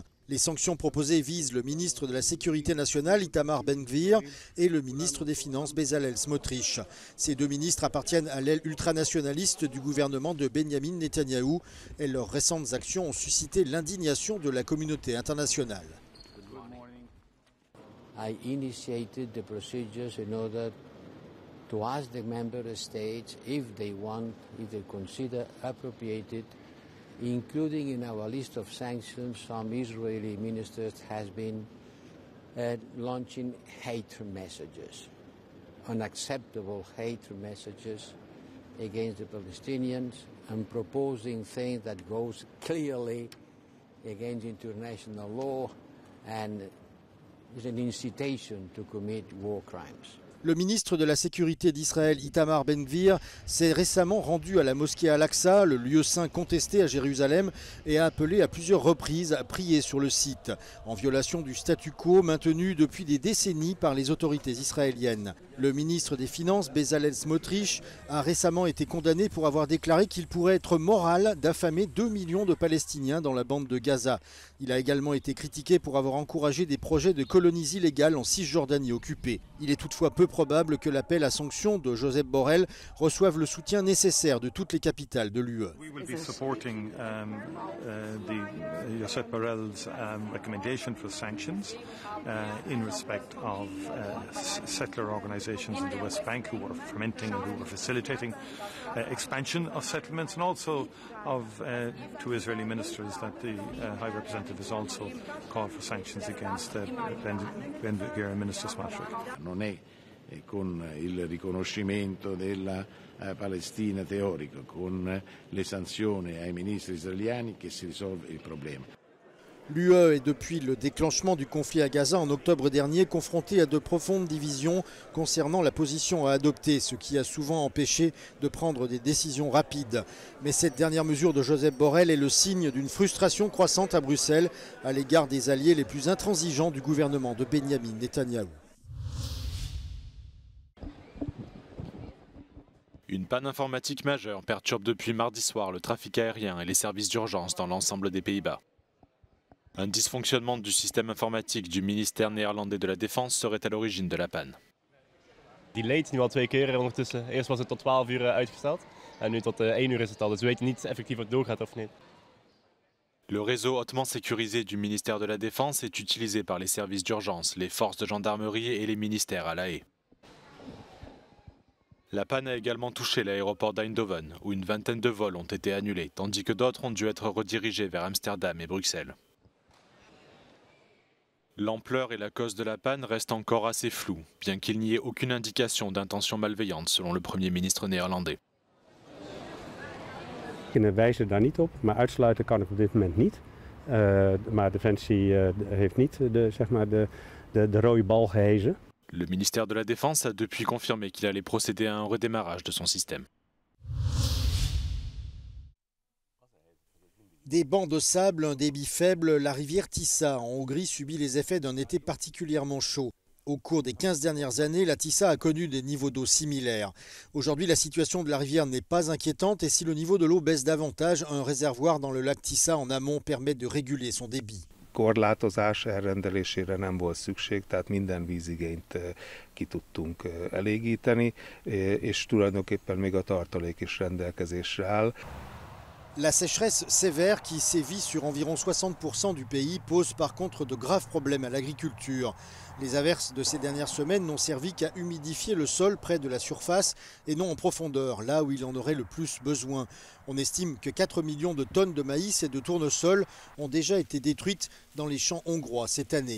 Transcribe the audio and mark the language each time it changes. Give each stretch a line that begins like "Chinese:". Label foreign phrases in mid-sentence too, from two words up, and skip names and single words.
French: Les sanctions proposées visent le ministre de la Sécurité nationale, Itamar Ben-Gvir, et le ministre des Finances, Bezalel Smotrich. Ces deux ministres appartiennent à l'aile ultranationaliste du gouvernement de Benyamin Netanyahou et leurs récentes actions ont suscité l'indignation de la communauté internationale.
English: I initiated the procedures in order to ask the member states if they consider appropriate, including in our list of sanctions, some Israeli ministers has been launching hate messages, unacceptable hate messages against the Palestinians and proposing things that goes clearly against international law and is an incitation to commit war crimes.
French: Le ministre de la Sécurité d'Israël, Itamar Ben-Gvir, s'est récemment rendu à la mosquée Al-Aqsa, le lieu saint contesté à Jérusalem, et a appelé à plusieurs reprises à prier sur le site, en violation du statu quo maintenu depuis des décennies par les autorités israéliennes. Le ministre des Finances, Bezalel Smotrich, a récemment été condamné pour avoir déclaré qu'il pourrait être moral d'affamer 2 millions de Palestiniens dans la bande de Gaza. Il a également été critiqué pour avoir encouragé des projets de colonies illégales en Cisjordanie occupée. Il est toutefois peu probable que l'appel à sanctions de Josep Borrell reçoive le soutien nécessaire de toutes les capitales de l'UE.
English: We will be supporting Josep Borrell's recommendation for sanctions in respect of settler organizations in the West Bank who are fomenting and who are facilitating expansion of settlements, and also of two Israeli ministers that the High Representative has also called for sanctions against Ben-Gvir and Minister Smotrich.
Italian: Non è con il riconoscimento della Palestina teorico, con le sanzioni ai ministri israeliani che si risolve il problema.
French: L'UE est depuis le déclenchement du conflit à Gaza en octobre dernier confrontée à de profondes divisions concernant la position à adopter, ce qui a souvent empêché de prendre des décisions rapides. Mais cette dernière mesure de Josep Borrell est le signe d'une frustration croissante à Bruxelles à l'égard des alliés les plus intransigeants du gouvernement de Benyamin Netanyahou. Une panne informatique majeure perturbe depuis mardi soir le trafic aérien et les services d'urgence dans l'ensemble des Pays-Bas. Un dysfonctionnement du système informatique du ministère néerlandais de la Défense serait à l'origine de la panne.
Dutch: Die leed nu al 2 keer ondertussen. Eerst was het tot 12 uur uitgesteld en nu tot 1 uur is het al. Dus we weten niet effectief of het doorgaat of niet.
French: Le réseau hautement sécurisé du ministère de la Défense est utilisé par les services d'urgence, les forces de gendarmerie et les ministères à La Haye. La panne a également touché l'aéroport d'Eindhoven, où une vingtaine de vols ont été annulés, tandis que d'autres ont dû être redirigés vers Amsterdam et Bruxelles. L'ampleur et la cause de la panne restent encore assez floues, bien qu'il n'y ait aucune indication d'intention malveillante, selon le Premier ministre néerlandais.
Dutch: We wijzen daar niet op, maar uitsluiten kan ik op dit moment niet. Maar Defensie heeft niet de rode bal gehezen.
French: Le ministère de la Défense a depuis confirmé qu'il allait procéder à un redémarrage de son système. Des bancs de sable, un débit faible, la rivière Tissa en Hongrie subit les effets d'un été particulièrement chaud. Au cours des 15 dernières années, la Tissa a connu des niveaux d'eau similaires. Aujourd'hui, la situation de la rivière n'est pas inquiétante et si le niveau de l'eau baisse davantage, un réservoir dans le lac Tissa en amont permet de réguler son débit.
Hungarian: Korlátozás elrendelésére nem volt szükség, tehát minden vízigényt ki tudtunk elégíteni, és tulajdonképpen még a tartalék is rendelkezésre áll.
French: La sécheresse sévère qui sévit sur environ 60% du pays pose par contre de graves problèmes à l'agriculture. Les averses de ces dernières semaines n'ont servi qu'à humidifier le sol près de la surface et non en profondeur, là où il en aurait le plus besoin. On estime que 4 millions de tonnes de maïs et de tournesol ont déjà été détruites dans les champs hongrois cette année.